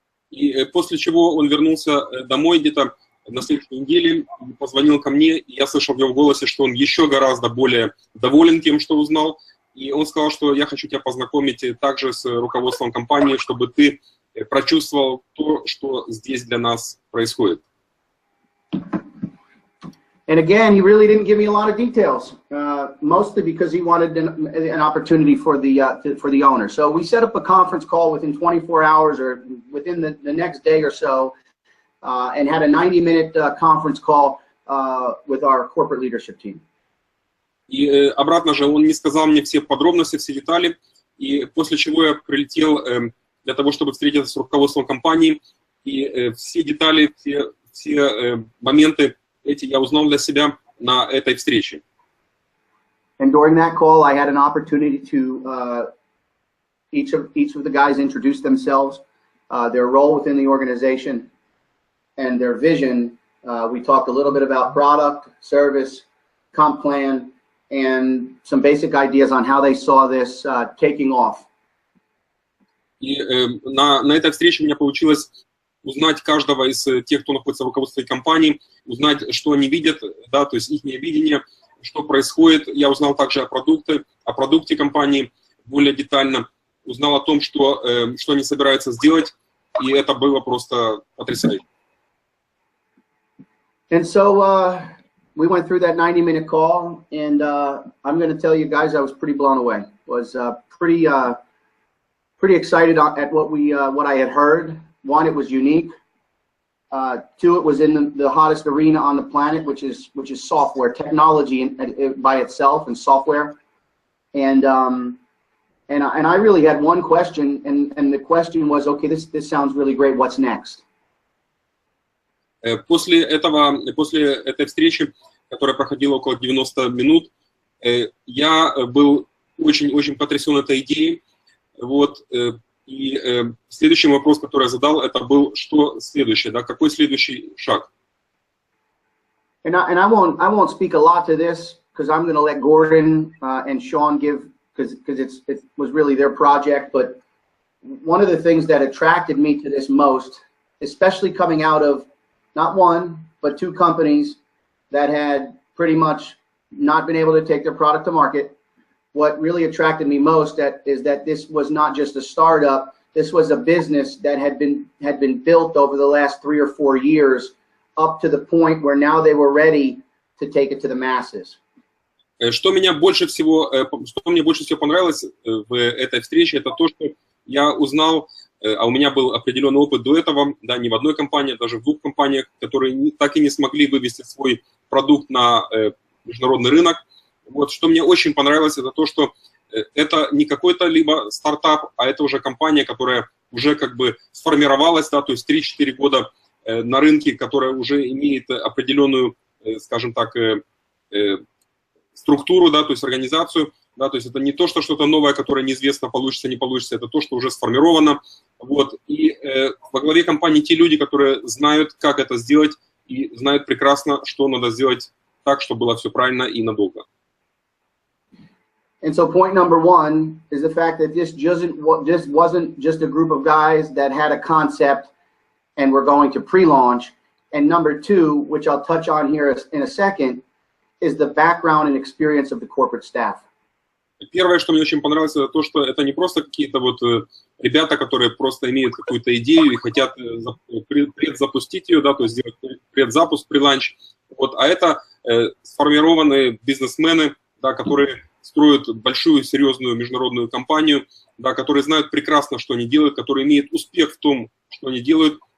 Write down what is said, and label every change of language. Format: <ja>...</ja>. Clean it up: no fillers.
<ru>И после чего он вернулся домой где-то на следующей неделе, позвонил ко мне, и я слышал в его голосе, что он еще гораздо более доволен тем, что узнал. И он сказал, что я хочу тебя познакомить также с руководством компании, чтобы ты прочувствовал то, что здесь для нас происходит.</ru> <en>And again, he really didn't give me a lot of details, mostly because he wanted an opportunity for the owner. So we set up a conference call within 24 hours or within the next day or so, and had a 90-minute conference call with our corporate leadership team.</en> <ru>И обратно же он не сказал мне все подробности, все детали, и после чего я прилетел для того, чтобы встретиться с руководством компании, и все детали, все моменты эти я узнал для себя на этой встрече.</ru> <en>And during that call, I had an opportunity to each of the guys introduce themselves, their role within the organization, and their vision. We talked a little bit about product, service, comp plan, and some basic ideas on how they saw this taking off.</en> <ru>И на этой встрече у меня получилось узнать каждого из тех, кто находится в руководстве компании, узнать, что они видят, да, то есть их видение, что происходит. Я узнал также о продукте компании более детально, узнал о том, что они собираются сделать, и это было просто потрясающе.</ru> <en>And so we went through that 90-minute call, and I'm going to tell you guys, I was pretty blown away. Was pretty excited at what I had heard. One, it was unique. Two, it was in the hottest arena on the planet, which is software technology by itself and software. And I really had one question, and the question was, okay, this sounds really great. What's next?</en> <ru>После этой встречи, которая проходила около 90 минут, я был очень потрясен этой идеей. Вот. И следующий вопрос, который я задал, это был, что следующее, да, какой следующий шаг?</ru> <en>And I won't speak a lot to this because I'm going to let Gordon and Sean give, because it was really their project. But one of the things that attracted me to this most, especially coming out of not one but two companies that had pretty much not been able to take their product to market. What really attracted me most is that this was not just a startup. This was a business that had been built over the last 3 or 4 years up to the point where now they were ready to take it to the masses.</en> <ru>Что мне больше всего понравилось в этой встрече, это то, что я узнал, а у меня был определенный опыт до этого, да, не в одной компании, даже в 2 компаниях, которые так и не смогли вывести свой продукт на международный рынок. Вот, что мне очень понравилось, это то, что это не какой-то либо стартап, а это уже компания, которая уже как бы сформировалась, да, то есть 3-4 года на рынке, которая уже имеет определенную, скажем так, структуру, да, то есть организацию, да, то есть это не то, что что-то новое, которое неизвестно, получится, не получится, это то, что уже сформировано. Вот, и во главе компании те люди, которые знают, как это сделать, и знают прекрасно, что надо сделать так, чтобы было все правильно и надолго.</ru> <en>And so point number 1 is the fact that this wasn't just a group of guys that had a concept and were going to pre-launch. And number 2, which I'll touch on here in a second, is the background and experience of the corporate staff.</en> <ru>Первое, что мне очень понравилось, это то, что это не просто какие-то вот ребята, которые просто имеют какую-то идею и хотят предзапустить ее, да, то есть сделать предзапуск, преланч, вот, а это сформированные бизнесмены, да, которые строят большую, серьезную международную компанию, да, которые знают прекрасно, что они делают, которые имеют успех в том, что они делают.</ru>